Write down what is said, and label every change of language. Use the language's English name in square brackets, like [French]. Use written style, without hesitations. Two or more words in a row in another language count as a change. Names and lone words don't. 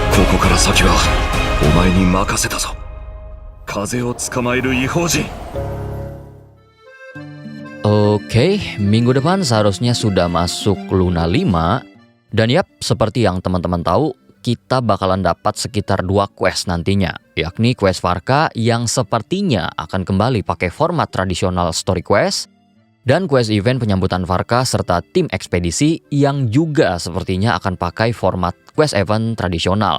[Japanese] こから先はお前に任せたぞ。風を捕まえる異邦人。 [Indonesian] Oke, minggu depan seharusnya sudah masuk Luna 5. Dan yap, seperti yang teman-teman tahu, kita bakalan dapat sekitar 2 quest nantinya, yakni quest Varka yang sepertinya akan kembali pakai format tradisional [English] story quest, [Indonesian] dan [English] quest event [Indonesian] penyambutan Varka serta tim ekspedisi yang juga sepertinya akan pakai format [English] quest event [Indonesian] tradisional.